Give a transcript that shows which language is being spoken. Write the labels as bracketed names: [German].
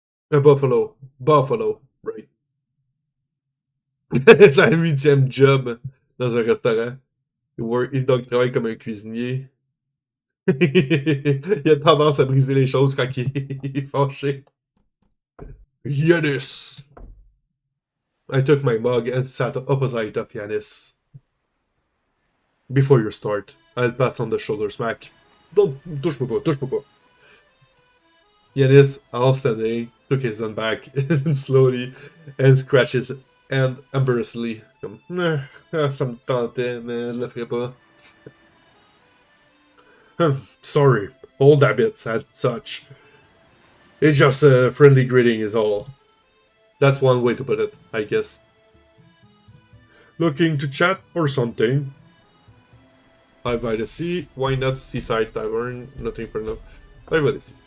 [French] Un buffalo. [English] Buffalo, right. [French] C'est un 8e job dans un restaurant. Il travaille comme un cuisinier. Il a tendance à briser les choses quand il est fâché. Yanis! [English] I took my mug and sat opposite of Yanis. Before you start, I'll pass on the shoulder smack. Don't [French] touche-moi pas. [English] Yanis, half standing, took his hand back slowly and scratched his hand embarrassedly. [French] Comme, ça me tentait, mais je le ferai pas. [English] Sorry, old habits and such. It's just a friendly greeting is all. That's one way to put it, I guess. Looking to chat or something? Live by the sea. Why not seaside tavern? Nothing for now. Live by the sea.